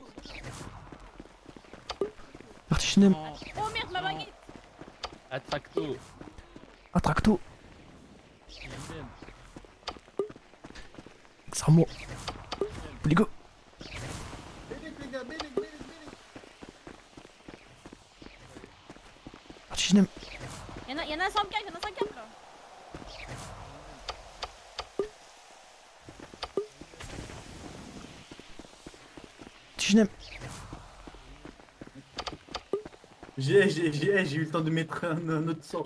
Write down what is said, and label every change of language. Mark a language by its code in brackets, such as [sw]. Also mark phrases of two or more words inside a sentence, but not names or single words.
[fr] commence. Vertiginem, Oh merde, ma baguette! À Tracto. Attracto, Xarmo, Poligo, Bélec, les gars, bélec, bélec, bélec. Vertiginem, Y'en a un 104, y'en a un 104 là! Vertiginem, J'ai eu le temps de mettre un autre sort.